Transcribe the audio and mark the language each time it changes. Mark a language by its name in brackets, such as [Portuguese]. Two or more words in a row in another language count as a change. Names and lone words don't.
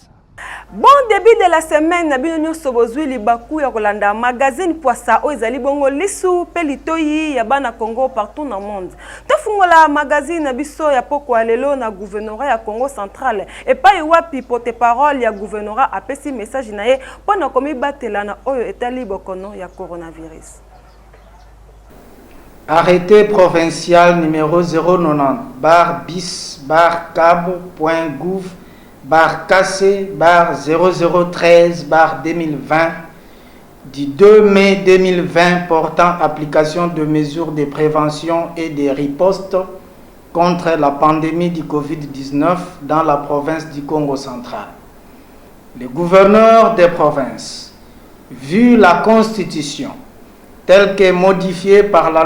[French] Bon début de la semaine, [Lingala] na bino nyonso bozwi libaku ya kolanda magazine Poissa o ezali bongo lisu pe litoyi ya bana Congo [French] partout dans le monde. [Lingala] Tofungola magazine na biso ya poko lelo na gouvernorat ya Congo central et pa wapi porte-parole ya gouvernorat apesi message na ye pona komi batela na oyo etali bokono ya coronavirus. [French] Arrêté provincial numéro 090 bar bis bar cab.gouv bar cassé bar 0013 bar 2020 du 2 mai 2020 portant application de mesures de prévention et de riposte contre la pandémie du Covid-19 dans la province du Congo central. Le gouverneur des provinces, vu la constitution telle que modifiée par la